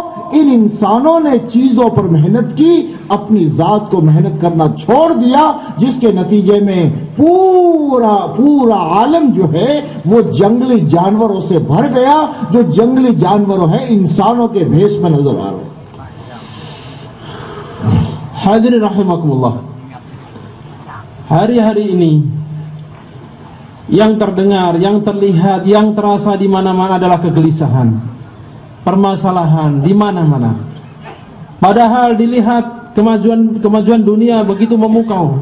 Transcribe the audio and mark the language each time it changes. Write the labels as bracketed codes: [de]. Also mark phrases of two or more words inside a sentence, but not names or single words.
[hi] इन इंसानों ने चीजों पर मेहनत की, अपनी जात को मेहनत करना छोड़ दिया, जिसके नतीजे में पूरा आलम जो है वो जंगली जानवरों से भर गया। जो जंगली जानवर है इंसानों के भेष में नजर आ रहे। [ar] حاضرين رحمكم الله, [id] hari-hari ini yang terdengar, yang terlihat, yang terasa di mana-mana adalah kegelisahan, permasalahan di mana-mana. Padahal dilihat kemajuan dunia begitu memukau.